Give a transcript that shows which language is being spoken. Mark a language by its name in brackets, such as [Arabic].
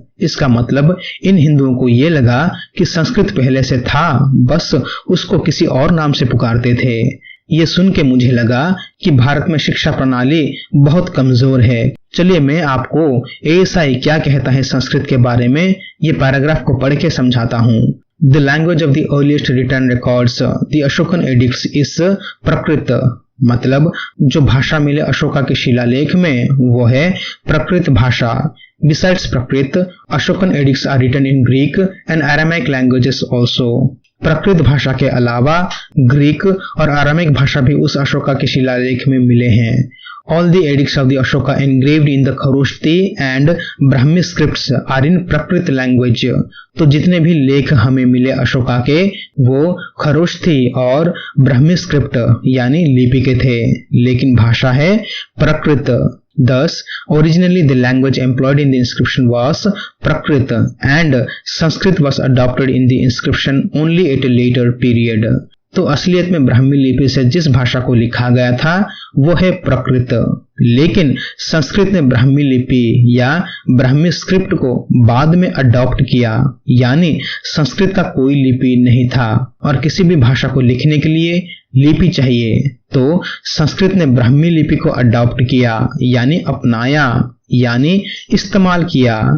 [Hindi] इसका मतलब इन हिंदुओं को ये लगा कि संस्कृत पहले से था, बस उसको किसी और नाम से पुकारते थे। ये सुन के मुझे लगा कि भारत में शिक्षा प्रणाली बहुत कमजोर है। चलिए मैं आपको ASI क्या कहता है संस्कृत के बारे में, ये पैराग्राफ को पढ़ के समझाता हूँ। [English] The language of the earliest written records, the Ashokan edicts is Prakrit। [Hindi] मतलब जो भाषा मिले अशोका के शिलालेख में वो है प्राकृत भाषा। [English] Besides Prakrit, Ashokan edicts are written in Greek and Aramaic languages also। [Hindi] प्राकृत भाषा के अलावा ग्रीक और आरामिक भाषा भी उस अशोका के शिलालेख में मिले हैं। [English] All the edicts of the Ashoka engraved in the Kharoshthi and Brahmi scripts are in Prakrit language। [Hindi] तो जितने भी लेख हमें मिले अशोका के वो खरोष्ठी और ब्राह्मी स्क्रिप्ट यानी लिपि के थे, लेकिन भाषा है प्राकृत। [English] Thus, originally the language employed in the inscription was Prakrit and Sanskrit was adopted in the inscription only at a later period। [Hindi] तो असलियत में ब्राह्मी लिपि से जिस भाषा को लिखा गया था वो है प्राकृत, लेकिन संस्कृत ने ब्राह्मी लिपि या ब्राह्मी स्क्रिप्ट को बाद में अडॉप्ट किया। यानी संस्कृत का कोई लिपि नहीं था और किसी भी भाषा को लिखने के लिए लिपि चाहिए, तो संस्कृत ने ब्राह्मी लिपि को अडॉप्ट किया यानी अपनाया, यानी इस्तेमाल किया।